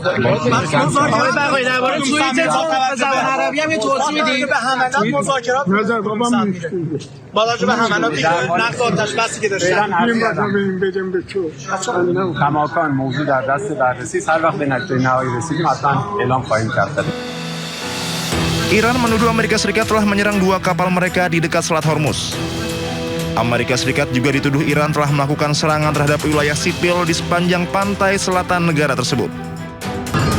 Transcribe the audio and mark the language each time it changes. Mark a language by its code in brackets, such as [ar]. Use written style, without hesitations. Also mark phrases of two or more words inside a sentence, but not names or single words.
[fa] کماکان موضوع در دست بررسی است. هر وقت به نتیجه نهایی رسیدیم حتما اعلام خواهیم کرد. [id] Iran menuduh Amerika Serikat telah menyerang 2 kapal mereka di dekat Selat Hormuz. Amerika Serikat juga dituduh Iran telah melakukan serangan terhadap wilayah sipil di sepanjang pantai selatan negara tersebut.